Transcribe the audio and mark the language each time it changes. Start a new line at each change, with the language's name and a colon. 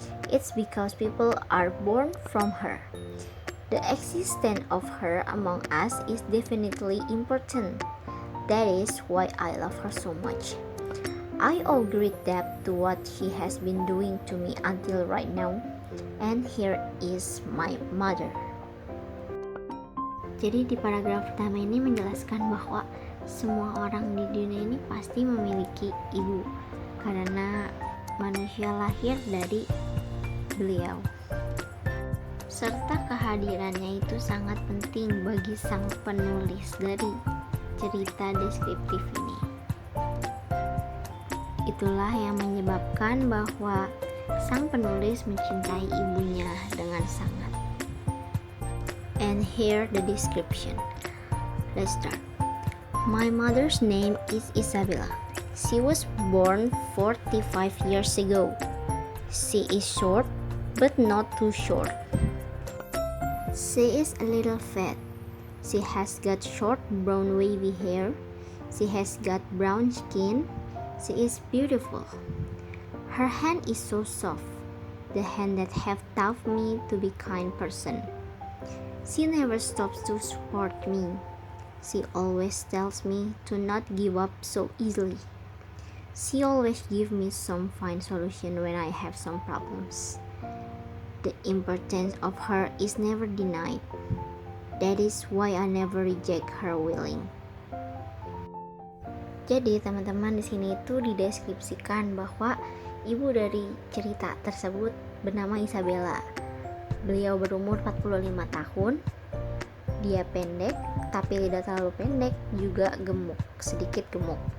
English: It's because people are born from her. The existence of her among us is definitely important. That is why I love her so much. I owe great debt to what she has been doing to me until right now. And here is my mother.
Indonesian: Jadi di paragraf pertama ini menjelaskan bahwa semua orang di dunia ini pasti memiliki ibu karena manusia lahir dari beliau. Serta kehadirannya itu sangat penting bagi sang penulis dari cerita deskriptif ini. Itulah yang menyebabkan bahwa sang penulis mencintai ibunya dengan sangat.
English: And here the description. Let's start. My mother's name is Isabella. She was born 45 years ago. She is short, but not too short. She is a little fat. She has got short brown wavy hair. She has got brown skin. She is beautiful. Her hand is so soft, the hand that have taught me to be kind person. She never stops to support me. She always tells me to not give up so easily. She always gives me some fine solution when I have some problems. The importance of her is never denied. That is why I never reject her willing.
Indonesian: Jadi teman-teman di sini itu dideskripsikan bahwa ibu dari cerita tersebut bernama Isabella. Beliau berumur 45 tahun. Dia pendek, tapi tidak terlalu pendek, juga gemuk, sedikit gemuk.